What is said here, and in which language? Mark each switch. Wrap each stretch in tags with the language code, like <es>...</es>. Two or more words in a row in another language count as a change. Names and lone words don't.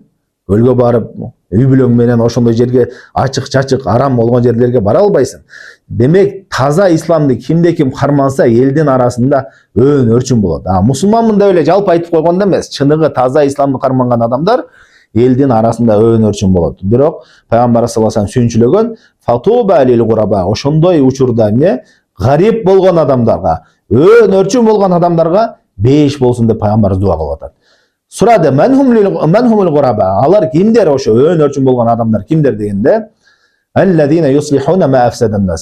<ky>Көлгө барып, үй бүлөң менен ошондой жерге ачык-чачык арам болгон жерлерге бара албайсың. Демек, таза исламды кимде ким карманса, элдин арасында өөн-өрчүн болот. Мусулманмын деп эле жалпы айтып койгондо эмес, чыныгы таза исламды карманган адамдар элдин арасында өөн-өрчүн болот. Бирок Пайгамбар</ky> <ar>صلى الله عليه وسلم</ar> <ky>сүйүнчүлөгөн</ky> <ar>فطوبى للغرباء,</ar> <ky>ошондой учурда эмне? Гарип болгон адамдарга, өөн-өрчүн болгон адамдарга бейиш болсун деп Пайгамбарыбыз дуа кылып атат. Сурады,</ky> <ar>من هم الغرباء,</ar> <ky>алар кимдер, ошо өөн-өрчүн болгон адамдар кимдер дегенде,</ky> <ar>الذين يصلحون ما أفسد الناس.</ar>